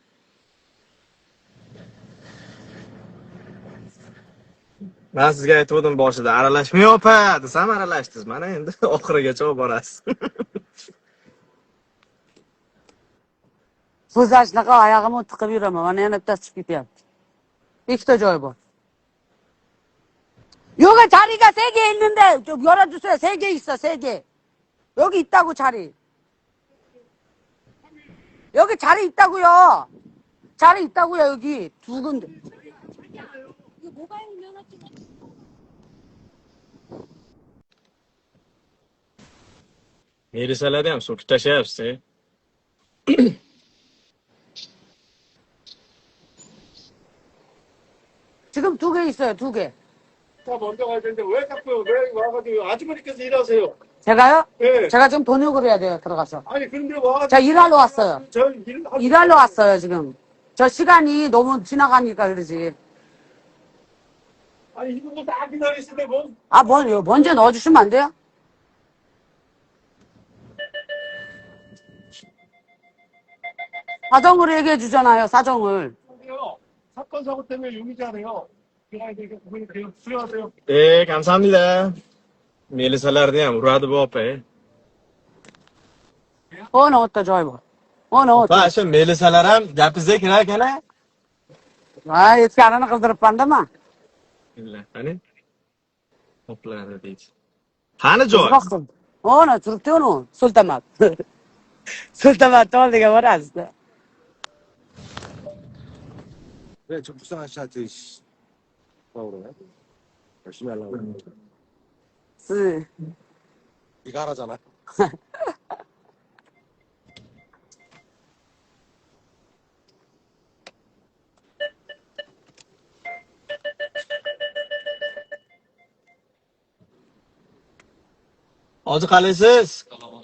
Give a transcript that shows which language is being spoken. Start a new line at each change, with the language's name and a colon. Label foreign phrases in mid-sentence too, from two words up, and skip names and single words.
Uzbek: Men sizga aytgandim boshida, aralashmay opa, desam aralashdingiz. Mana endi oxirigacha olib borasiz. So'zlashnaqa oyog'imni tiqib yuraman. Mana yana bittasi chiqib ketyapti. Ikkita joy bor. Yo'q,
Korean: 자리가 3개 있는데 좀 열어주세요. 3개 있어, 3개. 여기 있다고 자리. 여기 자리 있다고요. 자리 있다고요, 여기. 2군데.
Uzbek: Melisalar ham so'kib tashlayapsiz.
Korean: 지금 2개 있어요, 2개. 차 먼저 가야 되는데 왜 와가지고 아주머니께서 일하세요? 제가요? 예. 제가 지금 번역을 해야 돼요, 들어가서. 아니, 그런데 와가지고. 자, 일하러 왔어요. 저 일하러 왔어요, 지금. 저 시간이 너무 지나가니까 그러지. 아니, 이분도 다 기다리시는데 뭐. 아, 먼저 넣어주시면 안 돼요? 사정을 얘기해 주잖아요, 사정을. 근데요, 사건 사고 때문에 용의자네요. 그냥 이제 그분이 수령하세요. Kamsahamnida.
Uzbek: Melisalarni ham uradi bu opa.
Korean: 넣었다,
Uzbek: joy bor.
Korean: 넣었다.
Uzbek: Opa, shu melisalar ham gapingizga kirar ekan. 아, eski qildiribman-da. Qani? Hoplari deydi. Qani joy? turibdi uni. Sultamat. Sultamatni oldiga borasiz-da.
Korean: 그래, 저 불쌍하시한테, 그래. 열심히 하려고. 네가 하라잖아.
Uzbek: Hozir qalaysiz?